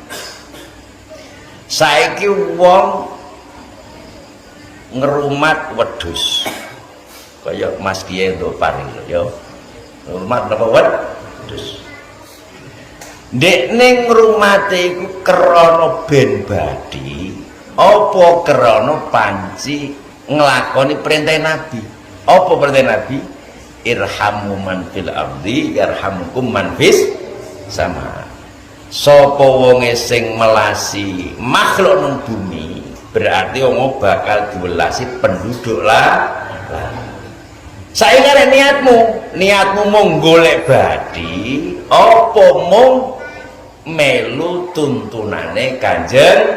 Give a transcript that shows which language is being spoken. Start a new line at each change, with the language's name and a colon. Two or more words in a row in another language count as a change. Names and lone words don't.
Javanese: Saiki wong ngrumat wedhus kaya Mas Kiai Ndopar ya ngrumat napa wedhus ndekne ngrumate iku krana ben badi apa krana panci nglakoni perintah Nabi. Apa perintah Nabi?
Arabic: ارحموا من في الأرض يرحمكم من في السماء.
Javanese: Sapa wonge sing melasi makhluk nang bumi berarti wong bakal diwelasi penduduk lah. Saiki niatmu mung golek badi apa mung melu tuntunane Kanjeng.